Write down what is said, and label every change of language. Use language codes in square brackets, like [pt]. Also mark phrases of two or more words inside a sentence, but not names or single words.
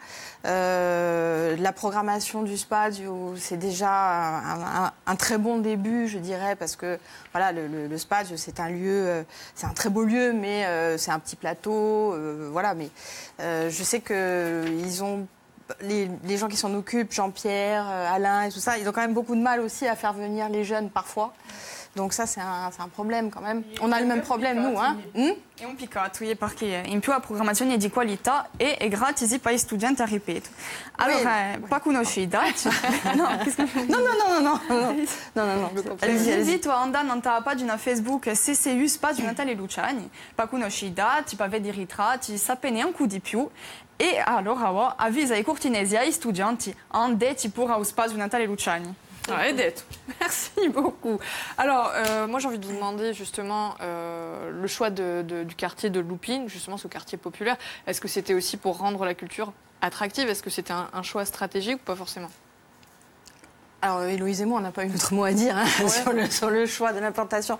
[fr] La programmation du Spadio, c'est déjà un très bon début, je dirais, parce que voilà, le Spadio, c'est un lieu, c'est un très beau lieu, mais c'est un petit plateau, voilà. Mais je sais que ils ont les gens qui s'en occupent, Jean-Pierre, Alain et tout ça, ils ont quand même beaucoup de mal aussi à faire venir les jeunes parfois. Donc ça, c'est un problème quand même. On a le même problème, nous. [it] È un peccato, perché in più la programmazione è di qualità e è gratis per gli studenti, ripeto. Allora, per conoscere i dati... No. Vi invito a andare nella pagina Facebook CCU Spazio Natale Luciani per conoscere i dati, per vedere i ritratti, sapere un po' di più. E allora avvisa i cortinesi e agli studenti andati pure allo Spazio Natale Luciani. [fr] Edith, merci beaucoup. Alors, moi j'ai envie de vous demander justement le choix du quartier de Loupine, justement ce quartier populaire. Est-ce que c'était aussi pour rendre la culture attractive? Est-ce que c'était un choix stratégique ou pas forcément? Alors, Héloïse et moi, on n'a pas eu notre mot à dire sur le choix de l'implantation.